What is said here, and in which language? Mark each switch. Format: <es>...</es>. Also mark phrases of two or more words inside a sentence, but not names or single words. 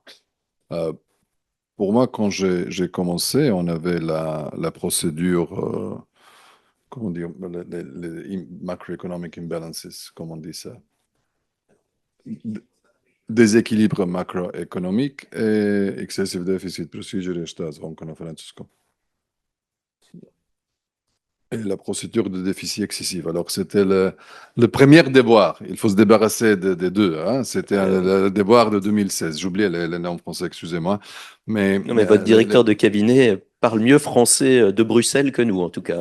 <fr>Pour moi, quand j'ai commencé, on avait la procédure, comment dire, les</fr> <en>macroeconomic imbalances,</en> <fr>comment on dit ça? Déséquilibre macroéconomique et</fr> <en>excessive deficit procedure,</en> <hr>šta zvonko na francuskom.</hr> <fr>Et la procédure de déficit excessif. Alors, c'était le premier devoir. Il faut se débarrasser des deux. Hein. C'était le devoir de 2016. J'oubliais les noms français, excusez-moi. Non, mais votre directeur de cabinet parle mieux français de Bruxelles que nous, en tout cas.</fr>